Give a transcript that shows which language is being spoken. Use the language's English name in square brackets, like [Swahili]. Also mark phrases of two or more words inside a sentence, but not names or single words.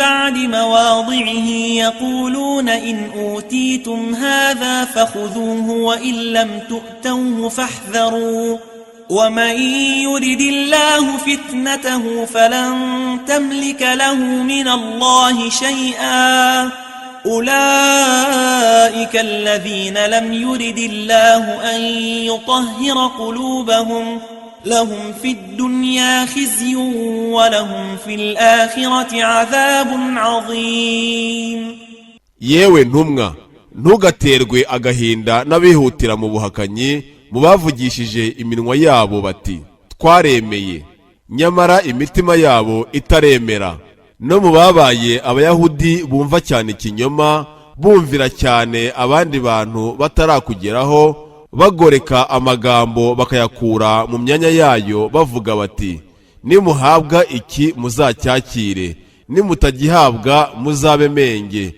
[Arabic] بعد مواضعه يقولون إن أوتيتم هذا فخذوه وإن لم تؤتوه فاحذروا ومن يرد الله فتنته فلن تملك له من الله شيئا أولئك الذين لم يرد الله أن يطهر قلوبهم لهم في الدنيا خزي ولهم في الآخرة عذاب عظيم. [Kinyarwanda] yewe ntumwa, ntugaterwe agahinda n'abihutira mu buhakanyi mu bavugishije iminwa yabo bati twaremeye, nyamara imitima yabo itaremera, no mu babaye abayahudi bumva cyane ikinyoma, bumvira cyane abandi bantu batarakugeraho, bagoreka amagambo bakayakura mu myanya yayo bavuga bati nimuhabwa iki muzacyakire, nimutagihabwa muzabe menge.